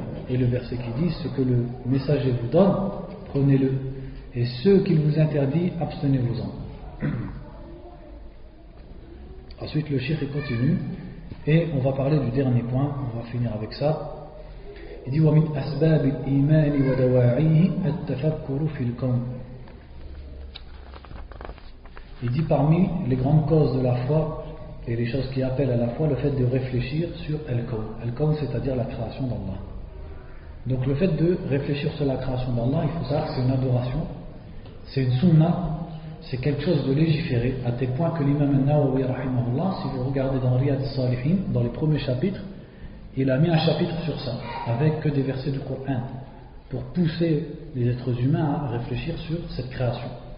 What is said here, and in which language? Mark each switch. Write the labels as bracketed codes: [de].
[fr] Et le verset qui dit, ce que le messager vous donne, prenez-le, et ce qu'il vous interdit, abstenez-vous-en. Ensuite le cheikh continue, et on va parler du dernier point, on va finir avec ça. Il dit [ar] وَمِنْ أَسْبَابِ الْإِيمَانِ وَدَوَاعِيهِ التَّفَكُّرُ فِي الْكَوْنِ. [fr] Il dit parmi les grandes causes de la foi et les choses qui appellent à la foi, le fait de réfléchir sur Al-Kawn. Al-Kawn, c'est-à-dire la création d'Allah. Donc le fait de réfléchir sur la création d'Allah, il faut savoir que c'est une adoration, c'est une sunna, c'est quelque chose de légiféré, à tel point que l'imam al-Nawawi rahimahullah, si vous regardez dans Riyad al-Salihin, dans les premiers chapitres, il a mis un chapitre sur ça, avec que des versets du Coran, pour pousser les êtres humains à réfléchir sur cette création.